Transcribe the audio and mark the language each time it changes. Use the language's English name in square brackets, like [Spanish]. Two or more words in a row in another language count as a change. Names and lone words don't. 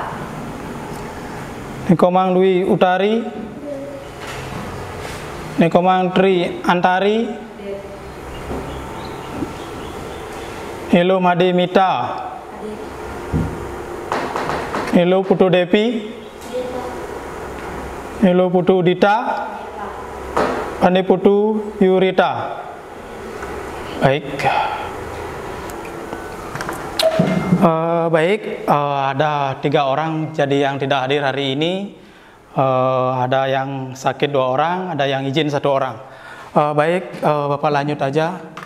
[Indonesian] Nikomang Dwi Utari, Nikomang Tri Antari, Helo Made Mita, Helo Putu Depi, Helo Putu Dita, Pane Putu Yurita. Baik. Ada 3 orang jadi yang tidak hadir hari ini. Ada yang sakit 2 orang, ada yang izin 1 orang. Baik, Bapak lanjut aja.